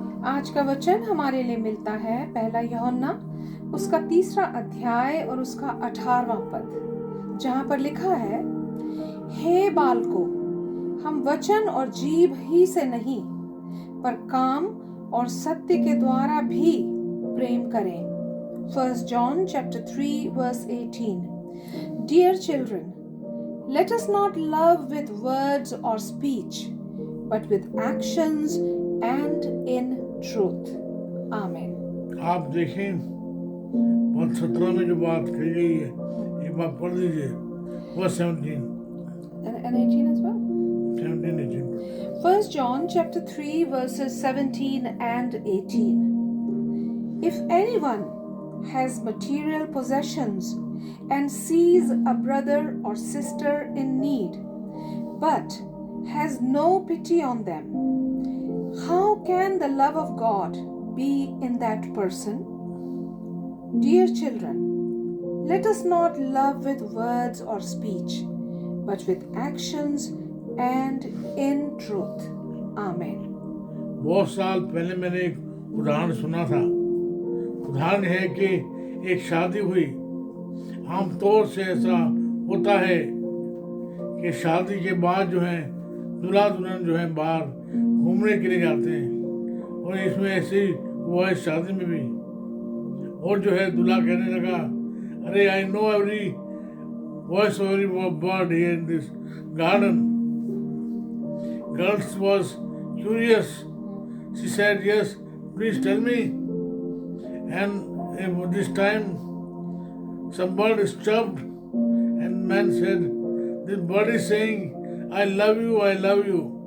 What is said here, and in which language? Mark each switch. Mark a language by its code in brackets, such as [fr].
[hi] आज का वचन हमारे लिए मिलता है पहला यूहन्ना उसका 3 अध्याय और उसका 18वां पद, जहाँ पर लिखा है, हे बालकों, हम वचन और जीभ ही से नहीं पर काम और सत्य के द्वारा भी प्रेम करें। [en] 1 John chapter 3 verse 18. Dear children, let us not love with words or speech, but with actions and in truth. Amen. [hi] आप देखें पद 17 में जो बात कही गई है, एक बार पढ़ दीजिए। [en] Verse 17, And 18 as well. [hi] 17, 18। [en] 1 John chapter 3 verses 17 and 18. If anyone has material possessions and sees a brother or sister in need, but has no pity on them, how can the love of God be in that person? Dear children, let us not love with words or speech, but with actions and in truth. Amen. [hi] बहुत साल पहले मैंने एक उदाहरण सुना था। उदाहरण है कि एक शादी हुई। आमतौर से ऐसा होता है कि शादी के बाद जो है दूल्हा दुल्हन जो है बाहर घूमने के लिए जाते हैं, और इसमें ऐसे ही हुआ है शादी में भी। और जो है दूल्हा कहने लगा, [en] अरे I know every voice every bird here in this garden. Girls was curious, she said yes please tell me, and this time some bird stopped and man said, this bird is saying I love you, I love you.